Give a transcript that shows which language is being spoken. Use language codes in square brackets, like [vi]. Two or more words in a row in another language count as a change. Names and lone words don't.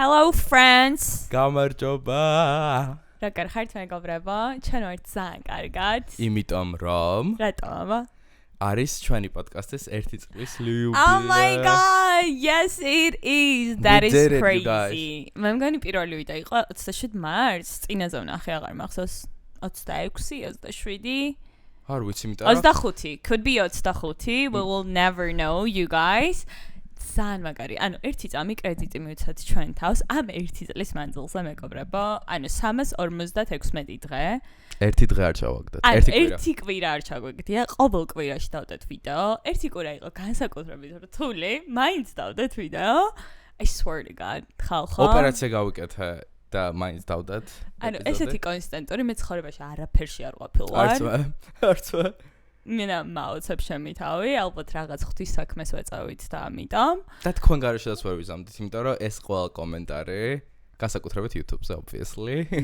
[en] friends. [ka] გამარჯობა. რა კარგად მეგობრებო, ჩვენ ვართ ძალიან კარგად. იმიტომ რომ რატომ? არის ჩვენი პოდკასტის 1 წლის ლიუბილე. [en] Oh my god, yes it is. That is crazy. [ka] მე მგონი პირველი ვიდეო იყო 27 მარტს, წინაზე ვნახე, აღარ მახსოვს 26, 27. არ ვიცი, იმიტომ 25, [en] could be 25. We will never know, you guys. [ka] ძალიან მაგარი. ანუ 1 წამი კრედიტი მივცეთ ჩვენ თავს ამ 1 წლის მანძილზე მეგობრებო. ანუ 356 დღე. 1 დღე არ ჩავაგდათ. 1 კვირა არ ჩაგვიგდია. ყოველ კვირაში დავდეთ ვიდეო. 1 კვირა იყო განსაკუთრებით რთული. მაინც დავდეთ ვიდეო. [en] I swear to god. [ka] ხალხო. ოპერაცია გავიკეთე და მაინც დავდათ. ანუ ესეთი კონსტანტური მე ცხოვრებაში არაფერში არ ყოფილვარ. არცვა. მენა მაუცებ შემი თავი, ალბათ რაღაც ღვთის საქმეს ვეწავით და ამიტომ. და თქვენ გარეშედაც ვერ ვიზამდით, იმიტომ რომ ეს ყველა კომენტარი, განსაკუთრებით [en] YouTube-ზე obviously.